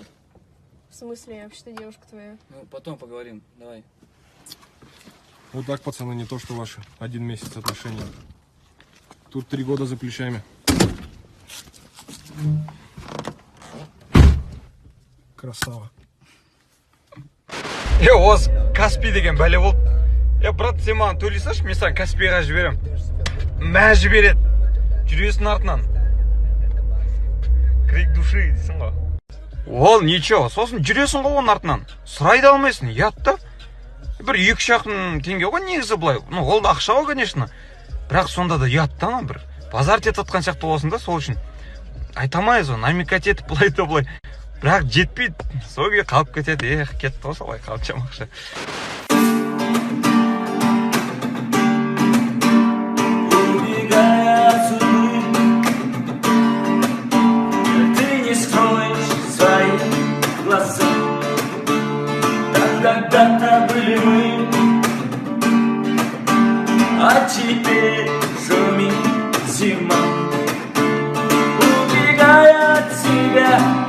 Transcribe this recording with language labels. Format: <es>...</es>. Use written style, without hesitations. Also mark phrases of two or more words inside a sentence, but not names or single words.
<ru>В смысле, я вообще-то девушка твоя. Ну, потом поговорим. Давай. Вот так, пацаны, не то что ваши. 1 месяц отношений. Тут 3 года за плечами. Красава.</ru> <kk>осы Каспий деген бәле болды. Брат, сен маған төлей салшы, мен саған Каспийға жіберем. Мә жібереді. Жүресің артынан.</kk> <ru>Крик души</ru> <kk>дейсің ғой. Ол ничего, сосын жүресің ғой оның артынан. Сұрай да алмайсың, ұят та. Бір 2-3 теңге ғой негізі былай. Ну, ол да ақша ғой, конечно. Бірақ сонда да ұят та, бір базар тет атқан сияқты боласың да, сол үшін. Айтамайыз ғой, намекать етіп былай да былай. Бірақ жетпейді. Сол күйі қалып кетеді. Кетті ғой солай қалып ақша.</kk> <ru>Когда-то были мы, а теперь шумит зима, убегая от тебя.</ru>